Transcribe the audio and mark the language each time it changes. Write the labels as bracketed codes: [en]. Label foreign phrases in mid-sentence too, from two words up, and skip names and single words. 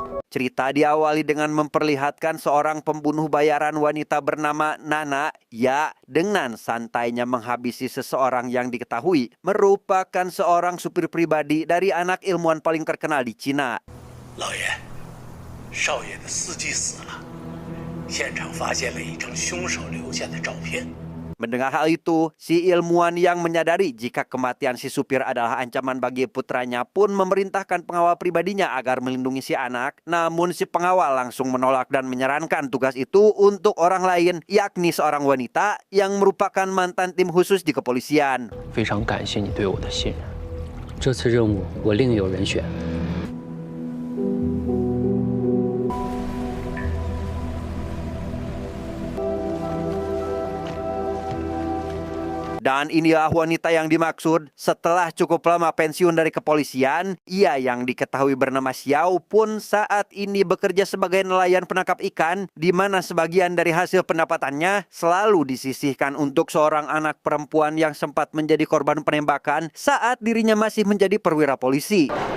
[id] Cerita diawali dengan memperlihatkan seorang pembunuh bayaran wanita bernama Nana ya dengan santainya menghabisi seseorang yang diketahui merupakan seorang supir pribadi dari anak ilmuwan paling terkenal di Cina. [zh] 老爷，少爷的司机死了，现场发现了一张凶手留下的照片。 [id] Mendengar hal itu, si ilmuwan yang menyadari jika kematian si supir adalah ancaman bagi putranya pun memerintahkan pengawal pribadinya agar melindungi si anak. Namun si pengawal langsung menolak dan menyarankan tugas itu untuk orang lain, yakni seorang wanita yang merupakan mantan tim khusus di kepolisian. [zh] 非常感谢你对我的信任，这次任务我另有人选。 [id] Dan inilah wanita yang dimaksud. Setelah cukup lama pensiun dari kepolisian, ia yang diketahui bernama Xiao pun saat ini bekerja sebagai nelayan penangkap ikan, di mana sebagian dari hasil pendapatannya selalu disisihkan untuk seorang anak perempuan yang sempat menjadi korban penembakan saat dirinya masih menjadi perwira polisi.